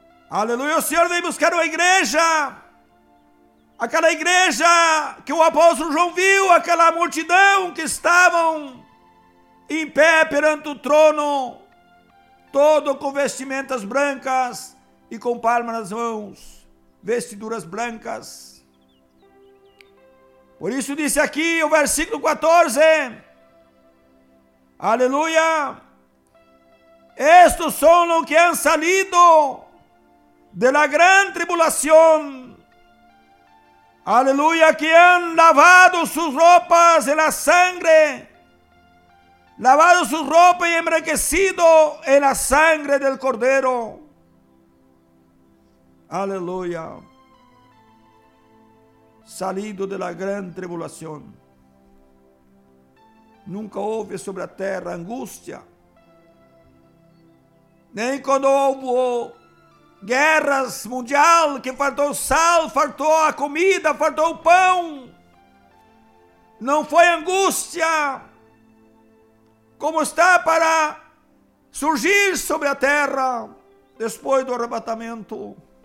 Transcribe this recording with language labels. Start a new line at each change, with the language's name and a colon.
Portuguese: Aleluia, o Senhor vem buscar uma igreja, aquela igreja que o apóstolo João viu, aquela multidão que estavam em pé perante o trono, todo com vestimentas brancas e com palmas nas mãos, vestiduras brancas. Por isso disse aqui o versículo 14, aleluia, estes são os que
Spanish: han salido de la gran tribulación, aleluya, que han lavado sus ropas en la sangre, lavado sus ropas y embranquecido en la sangre del Cordero, aleluya, salido de la gran tribulación.
Portuguese: Nunca houve
Spanish: sobre la tierra
Portuguese: angustia, nem quando houve guerras mundial, que faltou sal, faltou a comida, faltou o pão, não foi angústia, como está para surgir sobre a terra, depois do arrebatamento.